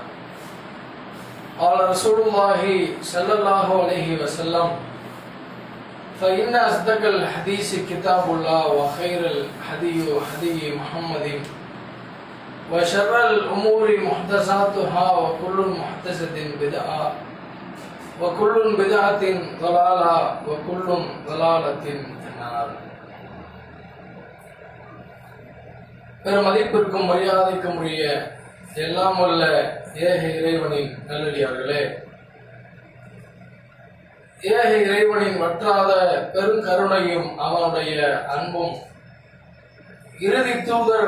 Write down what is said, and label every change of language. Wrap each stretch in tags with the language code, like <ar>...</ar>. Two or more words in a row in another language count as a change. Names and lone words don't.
<ar>قال رسول الله صلى الله عليه وسلم: فإن أصدق الحديث كتاب الله وخير الهدي هدي محمد وشر الأمور محدثاتها وكل محدثة بدعة وكل بدعة ضلالة وكل ضلالة في النار.</ar> <ta>பெருமதிப்பிற்கும் மரியாதைக்கும் உரிய எல்லாம் உள்ள ஏக இறைவனின் நல்லடியார்களே, ஏக இறைவனின் வற்றாத பெருங்கருணையும் அவனுடைய அன்பும் இறுதி தூதர்</ta>